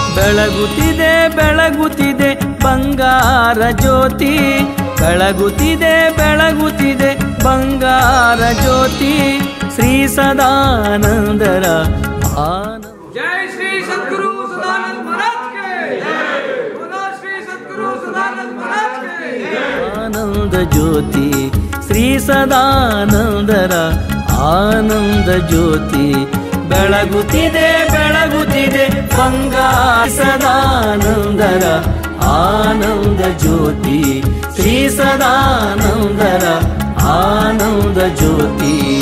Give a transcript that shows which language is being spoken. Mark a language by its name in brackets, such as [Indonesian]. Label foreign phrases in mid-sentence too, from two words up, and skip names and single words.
[Kannada] ಬೆಳಗುತ್ತಿದೆ ಬೆಳಗುತ್ತಿದೆ ಬಂಗಾರ ಜ್ಯೋತಿ, ಬೆಳಗುತ್ತಿದೆ ಬೆಳಗುತ್ತಿದೆ ಬಂಗಾರ ಜ್ಯೋತಿ, ಶ್ರೀ ಸದಾನಂದರ ಆನಂದ. [Hindi] जय श्री सद्गुरु सदानंद महाराज के जय, बोलो श्री सद्गुरु सदानंद महाराज के जय। आनंद ज्योति [Kannada] ಶ್ರೀ ಸದಾನಂದರ ಆನಂದ ಜ್ಯೋತಿ, ಬೆಳಗುತ್ತಿದೆ ಬೆಳಗುತ್ತಿದೆ ಬಂಗಾರ ಸದಾನಂದರ ಆನಂದ ಜ್ಯೋತಿ, ಶ್ರೀ ಸದಾನಂದರ ಆನಂದ ಜ್ಯೋತಿ.